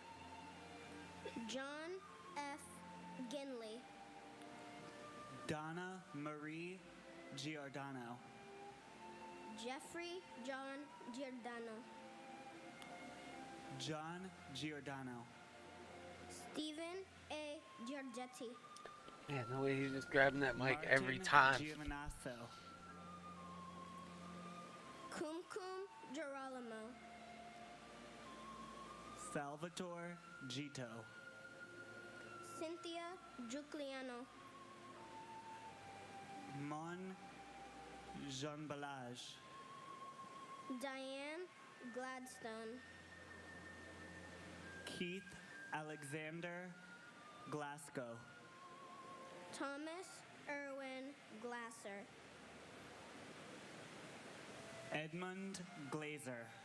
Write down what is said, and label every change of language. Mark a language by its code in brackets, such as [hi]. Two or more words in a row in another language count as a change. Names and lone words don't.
[en] John F. Ginley. Donna Marie Giordano. Jeffrey John Giordano. John Giordano. Stephen A. Giorgetti. Yeah, the way he's just grabbing that mic Martin every time. Giovanasso. Kumkum Girolamo. Salvatore Gito. Cynthia Giuliano. Mon Jean Balage. Diane Gladstone. Keith Alexander Glasgow. Thomas Irwin Glasser. Edmund Glazer.